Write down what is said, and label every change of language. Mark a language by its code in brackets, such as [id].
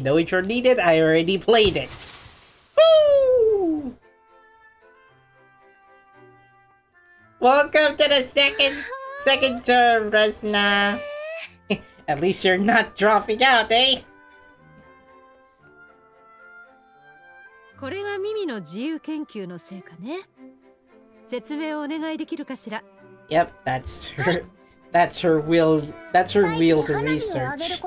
[en] No intro needed, I already played it. Woo! Welcome to the second term, Resna. At least you're not dropping out, eh? [ja] これがミミの自由研究の成果ね。説明をお願いできるかしら。 [en] Yep, that's her. That's her will to research.